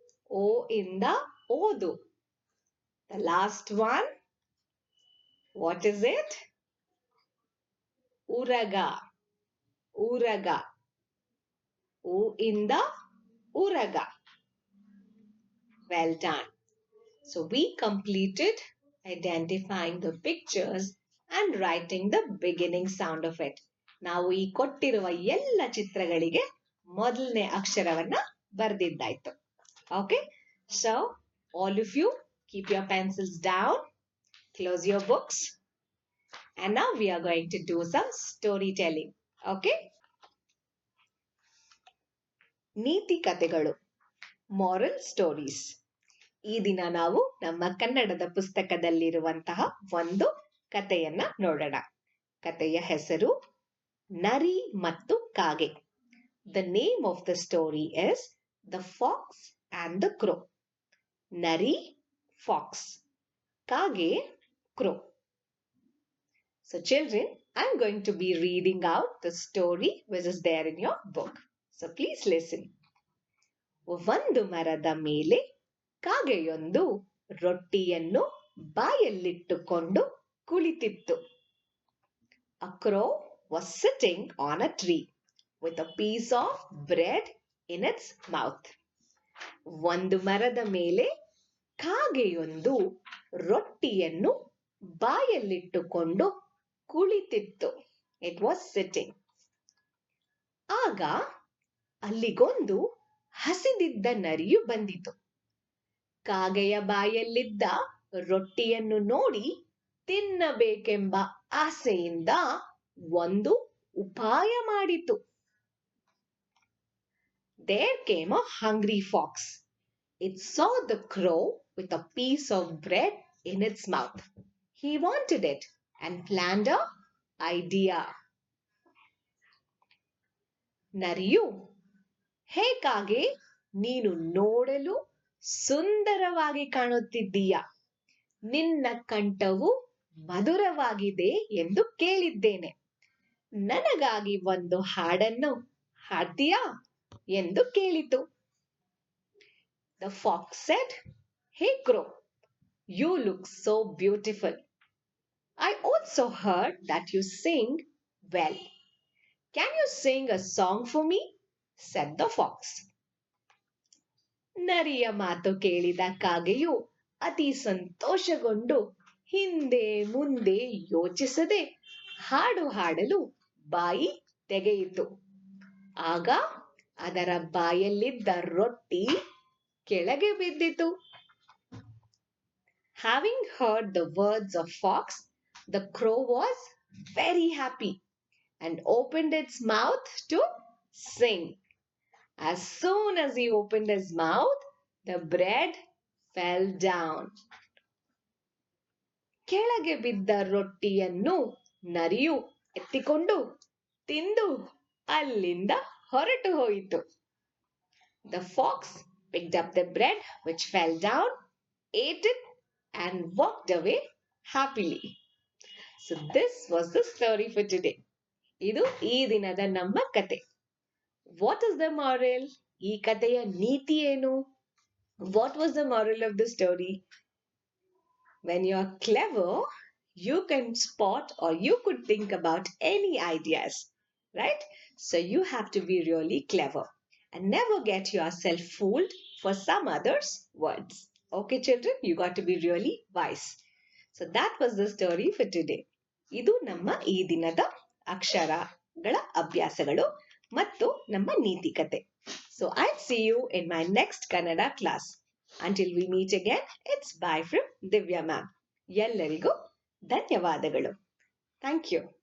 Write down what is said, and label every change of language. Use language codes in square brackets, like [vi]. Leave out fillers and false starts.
[kn] O inda odu. [en] The last one. What is it? Uraga. Uraga. [kn] O inda uraga. [en] Well done. So we completed identifying the pictures and writing the beginning sound of it. [kn] ನಾವು ಈ ಕೊಟ್ಟಿರುವ ಎಲ್ಲ ಚಿತ್ರಗಳಿಗೆ ಮೊದಲನೇ ಅಕ್ಷರವನ್ನ ಬರೆದಿದ್ದಾಯ್ತು. [en] Okay? So, all of you, keep your pencils down, close your books, and now we are going to do some storytelling. Okay? [kn] ನೀತಿ ಕಥೆಗಳು. [en] Moral stories. [kn] ಈ ದಿನ ನಾವು ನಮ್ಮ ಕನ್ನಡದ ಪುಸ್ತಕದಲ್ಲಿರುವಂತಹ ಒಂದು ಕಥೆಯನ್ನ ನೋಡೋಣ. ಕಥೆಯ ಹೆಸರು ನರಿ ಮತ್ತು ಕಾಗೆ. [en] The name of the story is The Fox and the Crow. Nari, fox. Kage, crow. So children, I'm going to be reading out the story which is there in your book. So please listen. [kn] ಒಂದು ಮರದ ಮೇಲೆ ಕಾಗೆಯೊಂದು ರೊಟ್ಟಿಯನ್ನು ಬಾಯಲ್ಲಿಟ್ಟುಕೊಂಡು ಕುಳಿತಿತ್ತು. [en] A crow was sitting on a tree with a piece of bread in its mouth. [kn] ಒಂದು ಮರದ ಮೇಲೆ ಕಾಗೆಯೊಂದು ರೊಟ್ಟಿಯನ್ನು ಬಾಯಲ್ಲಿಟ್ಟುಕೊಂಡು ಕುಳಿತಿತ್ತು. [en] It was sitting. [kn] ಆಗ ಅಲ್ಲಿಗೊಂದು ಹಸಿದಿದ್ದ ನರಿಯು ಬಂದಿತು. ಕಾಗೆಯ ಬಾಯಲ್ಲಿದ್ದ ರೊಟ್ಟಿಯನ್ನು ನೋಡಿ ತಿನ್ನಬೇಕೆಂಬ ಆಸೆಯಿಂದ ಒಂದು ಉಪಾಯ ಮಾಡಿತು. [en] There came a hungry fox. It saw the crow with a piece of bread in its mouth. He wanted it and planned an idea. [kn] ನರಿಯು, ಹೇ ಕಾಗೆ, ನೀನು ನೋಡಲು ಸುಂದರವಾಗಿ ಕಾಣುತ್ತಿದ್ದೀಯ. ನಿನ್ನ ಕಂಠವು ಮಧುರವಾಗಿದೆ ಎಂದು ಕೇಳಿದ್ದೇನೆ. ನನಗಾಗಿ ಒಂದು ಹಾಡನ್ನು ಹಾಡ್ತೀಯಾ ಎಂದು ಕೇಳಿತು. [en] The fox said, Hey crow, you look so beautiful. I also heard that you sing well. Can you sing a song for me? Said the fox. [kn] ನರಿಯ ಮಾತು ಕೇಳಿದ ಕಾಗೆಯು ಅತಿ ಸಂತೋಷಗೊಂಡು ಹಿಂದೆ ಮುಂದೆ ಯೋಚಿಸದೆ ಹಾಡು ಹಾಡಲು ಬಾಯಿ ತೆಗೆಯಿತು. ಆಗ ಅದರ ಬಾಯಲ್ಲಿದ್ದ ರೊಟ್ಟಿ ಕೆಳಗೆ ಬಿದ್ದಿತು. [en] Having heard the words of fox, the crow was very happy and opened its mouth to sing. As soon as he opened his mouth, the bread fell down. [kn] ಕೆಳಗೆ ಬಿದ್ದ ರೊಟ್ಟಿಯನ್ನು ನರಿಯು ಎತ್ತಿಕೊಂಡು ತಿಂದು ಅಲ್ಲಿಂದ ಹೊರಟು ಹೋಯಿತು. [en] The fox picked up the bread which fell down, ate it, and walked away happily. So this was the story for today. [kn] ಇದು ಈ ದಿನದ ನಮ್ಮ ಕತೆ. [en] What is the moral? [kn] ಈ ಕಥೆಯ ನೀತಿ ಏನು? [en] What was the moral of the story? When you're clever, you can spot or you could think about any ideas, right? So you have to be really clever and never get yourself fooled for some others' words. Okay, children, you got to be really wise. So that was the story for today. [kn] ಇದು ನಮ್ಮ ಈ ದಿನದ ಅಕ್ಷರಗಳ ಅಭ್ಯಾಸಗಳು ಮತ್ತು ನಮ್ಮ ನೀತಿ ಕತೆ. [en] So I'll see you in my next Kannada class. Until we meet again, it's bye from Divya ma'am. [kn] ಎಲ್ಲರಿಗೂ ಧನ್ಯವಾದಗಳು. [en] Thank you.